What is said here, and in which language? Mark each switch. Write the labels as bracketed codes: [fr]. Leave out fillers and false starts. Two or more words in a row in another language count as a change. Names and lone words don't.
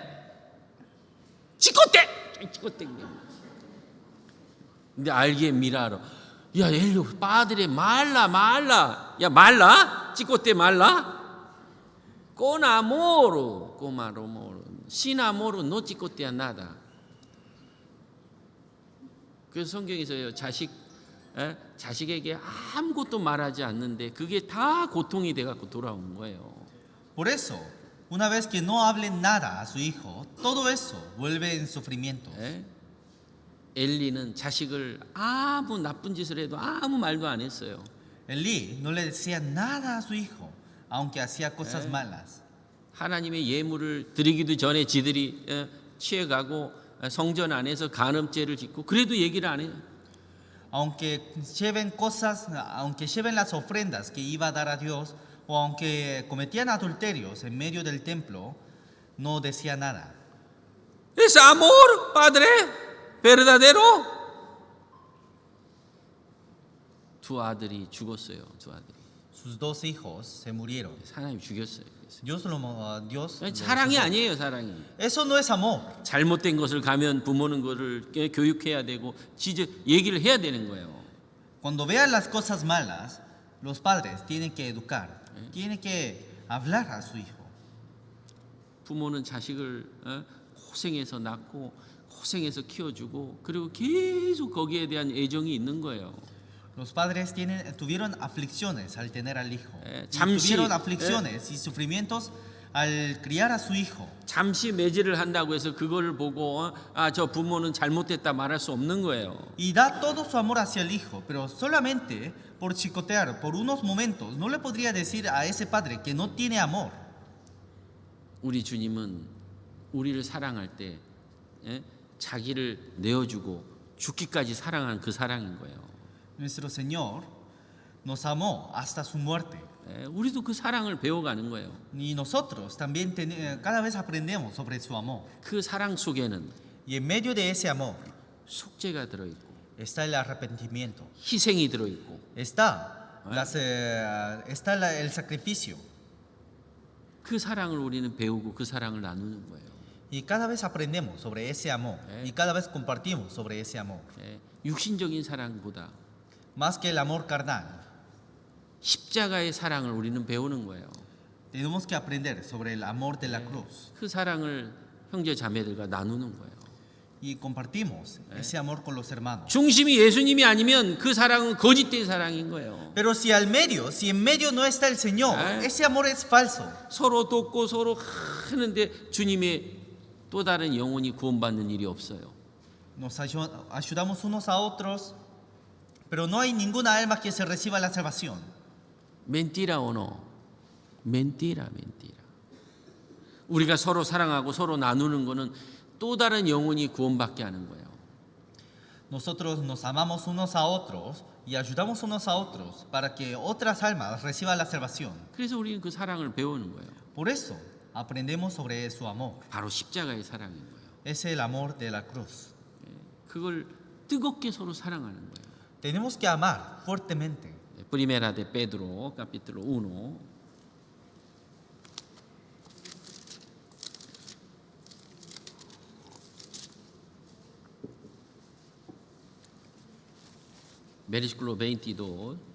[es] Chicote. 근데 알게 미라로. 야, 엘로 padre 말라. 야, 말라? chicote 말라? Con amor. Sin amor no chicotea nada. [ko] 그래서 성경에서요, 자식에게 아무것도 말하지 않는데 그게 다 고통이 돼갖고 돌아온 거예요. [es] Por eso, una vez que no hablen nada a su hijo, todo eso vuelve en sufrimiento. [ko] 엘리는 자식을 아무 나쁜 짓을 해도 아무 말도 안 했어요. [es] Elí no le decía nada a su hijo, aunque hacía cosas malas. [ko] 하나님의 예물을 드리기도 전에 지들이 취해가고 성전 안에서 간음죄를 짓고 그래도 얘기를 안 해요. [es] Aunque lleven las ofrendas que iba a dar a Dios, o aunque cometían adulterios en medio del templo, no decía nada. ¿Es amor, padre? ¿Verdadero? [ko] 두 아들이 죽었어요. [es] Sus dos hijos se murieron. [ko] 하나님 죽였어요. [es] Dios [ko] 사랑이 [es] lo- [ko] 아니에요, 사랑이. [es] Eso no es amor. [ko] 잘못된 것을 가면 부모는 그를 교육해야 되고 얘기를 해야 되는 거예요. [es] Cuando vean las cosas malas, los padres tienen que educar, tienen que hablar a su hijo. [ko] 부모는 자식을 고생해서 낳고 고생해서 키워주고 그리고 계속 거기에 대한 애정이 있는 거예요. [es] Los padres tuvieron aflicciones al tener al hijo. Y [ko] 잠시, [es] tuvieron aflicciones y sufrimientos al criar a su hijo. [ko] 잠시 매질을 한다고 해서 그걸 보고 저 부모는 잘못됐다 말할 수 없는 거예요. [es] Y da todo su amor hacia el hijo, pero solamente por chicotear, por unos momentos, no le podría decir a ese padre que no tiene amor. [ko] 우리 주님은 우리를 사랑할 때 자기를 내어주고 죽기까지 사랑한 그 사랑인 거예요. [es] Nuestro Señor nos amó hasta su muerte. [ko] 우리도 그 사랑을 배워가는 거예요. [es] Y nosotros también cada vez aprendemos sobre su amor. [ko] 그 사랑 속에는 [es] Y en medio de ese amor [ko] 속죄가 들어있고 [es] está el arrepentimiento, [ko] 희생이 들어있고 [es] está el sacrificio. [ko] 그 사랑을 우리는 배우고 그 사랑을 나누는 거예요. [es] Y cada vez aprendemos sobre ese amor y cada vez compartimos sobre ese amor. [ko] 육신적인 사랑보다 [es] Más que el amor carnal, [ko] 십자가의 사랑을 우리는 배우는 거예요. [es] tenemos que aprender sobre el amor de la cruz [ko] 그 사랑을 형제 자매들과 나누는 거예요. [es] y compartimos ese amor con los hermanos. [ko] 중심이 예수님이 아니면 그 사랑은 거짓된 사랑인 거예요. [es] Pero si en medio no está el Señor, ese amor es falso. [ko] 서로 돕고 서로 하는데 주님의 또 다른 영혼이 구원받는 일이 없어요. [es] Nos ayudamos unos a otros, pero no hay ninguna alma que se reciba la salvación. Mentira o no? Mentira. [ko] 우리가 서로 사랑하고 서로 나누는 거는 또 다른 영혼이 구원받게 하는 거예요. [es] Nosotros nos amamos unos a otros y ayudamos unos a otros para que otras almas reciban la salvación. [ko] 그래서 우리는 그 사랑을 배우는 거예요. [es] Por eso aprendemos sobre su amor. [ko] 바로 십자가의 사랑인 거예요. [es] Es el amor de la cruz. [ko] 그걸 뜨겁게 서로 사랑하는 거예요. [es] Tenemos que amar fuertemente. Primera de Pedro, capítulo 1. Versículo 22.